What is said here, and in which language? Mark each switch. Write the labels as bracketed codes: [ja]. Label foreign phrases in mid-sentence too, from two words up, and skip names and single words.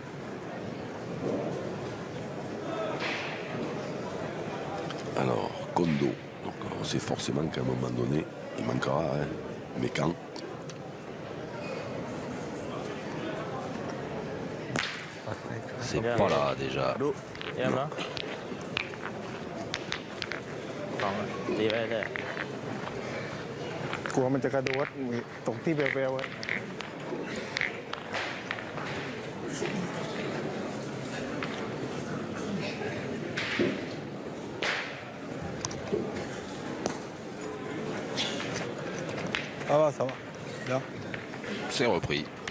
[fr] Alors, Kondo. Donc on sait forcément qu'à un moment donné, il manquera, hein. Mais quand? C'est pas là déjà. [th] ดูเยี่ยมเนาะสองตีไปเลย กลัวมันจะกระโดดตกที่แววๆอะ [fr] Ça va. Bien. C'est repris.